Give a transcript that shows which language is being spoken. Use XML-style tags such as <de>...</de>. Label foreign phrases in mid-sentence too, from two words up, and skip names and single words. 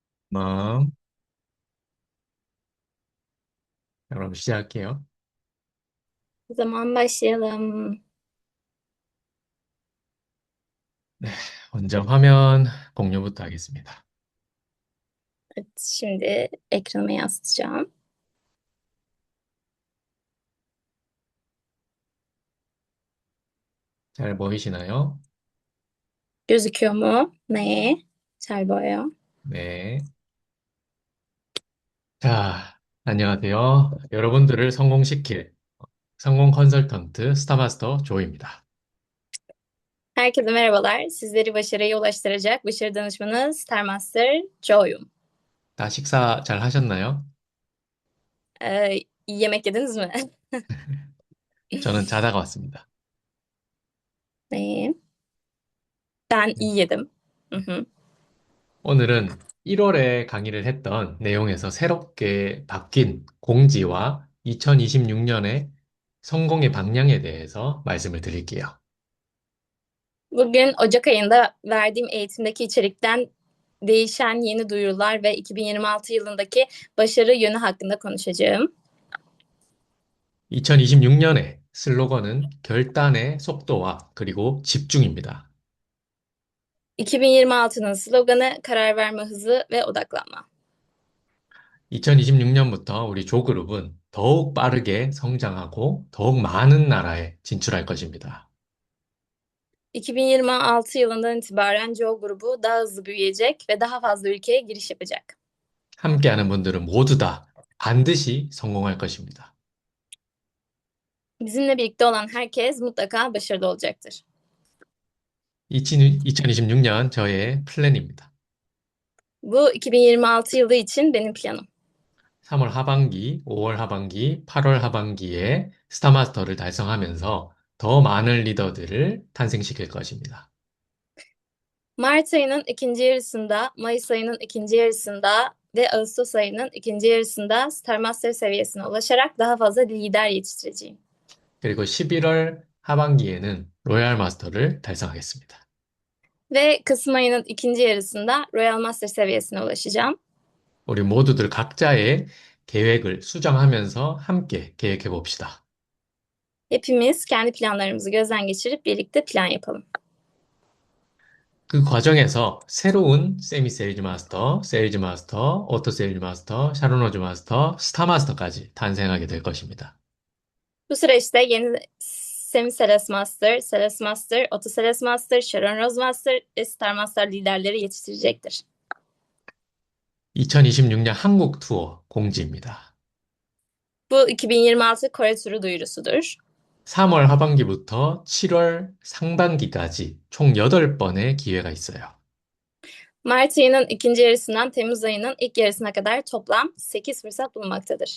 <ko>마음. 그럼 시작할게요.</ko> <tr>O zaman başlayalım.</tr> <ko>네, 먼저 화면 공유부터 하겠습니다.</ko> <tr>Evet, şimdi ekranıma yansıtacağım.</tr> <ko>잘 보이시나요?</ko> <tr>Gözüküyor mu? Ne?</tr> <ko>잘 보여요. 네. 자, 안녕하세요. 여러분들을 성공시킬 성공 컨설턴트 스타마스터 조입니다.</ko> <tr>Herkese merhabalar. Sizleri başarıya ulaştıracak başarı danışmanı Starmaster Joe'yum.</tr> <ko>다 식사 잘 하셨나요?</ko> <tr>Yemek yediniz mi?</tr> <ko>저는 자다가 왔습니다.</ko> <tr>Ne? Ben iyi yedim. Hı hı.</tr> <ko>오늘은 1월에 강의를 했던 내용에서 새롭게 바뀐 공지와 2026년의 성공의 방향에 대해서 말씀을 드릴게요.</ko> <tr>Bugün Ocak ayında verdiğim eğitimdeki içerikten değişen yeni duyurular ve 2026 yılındaki başarı yönü hakkında konuşacağım.</tr> <ko>2026년의 슬로건은 결단의 속도와 그리고 집중입니다.</ko> <tr>2026'nın sloganı karar verme hızı ve odaklanma.</tr> <ko>2026년부터 우리 조그룹은 더욱 빠르게 성장하고 더욱 많은 나라에 진출할 것입니다.</ko> <tr>2026 yılından itibaren Joe grubu daha hızlı büyüyecek ve daha fazla ülkeye giriş yapacak.</tr> <ko>함께하는 분들은 모두 다 반드시 성공할 것입니다.</ko> <tr>Bizimle birlikte olan herkes mutlaka başarılı olacaktır.</tr> <ko>2026년 저의 플랜입니다.</ko> <tr>Bu 2026 yılı için benim planım.</tr> <ko>3월 하반기, 5월 하반기, 8월 하반기에 스타마스터를 달성하면서 더 많은 리더들을 탄생시킬 것입니다.</ko> <tr>Mart ayının ikinci yarısında, Mayıs ayının ikinci yarısında ve Ağustos ayının ikinci yarısında Star Master seviyesine ulaşarak daha fazla lider yetiştireceğim.</tr> <ko>그리고 11월 하반기에는 로얄 마스터를 달성하겠습니다.</ko> <tr>Ve Kasım ayının ikinci yarısında Royal Master seviyesine ulaşacağım.</tr> <ko>우리 모두들 각자의 계획을 수정하면서 함께 계획해 봅시다.</ko> <tr>Hepimiz kendi planlarımızı gözden geçirip birlikte plan yapalım.</tr> <ko>그 과정에서 새로운 세미 세일즈 마스터, 세일즈 마스터, 오토 세일즈 마스터, 샤론로즈 마스터, 스타 마스터까지 탄생하게 될 것입니다.</ko> <tr>Bu süreçte yeni Semi Sales Master, Sales Master, Auto Sales Master, Sharon Rose Master ve Star Master liderleri yetiştirecektir.</tr> <ko>2026년 한국 투어 공지입니다.</ko> <tr>Bu 2026 Kore turu duyurusudur.</tr> <ko>3월 하반기부터 7월 상반기까지 총 8번의 기회가 있어요.</ko> <tr>Mart ayının ikinci yarısından Temmuz ayının ilk yarısına kadar toplam 8 fırsat bulunmaktadır.</tr>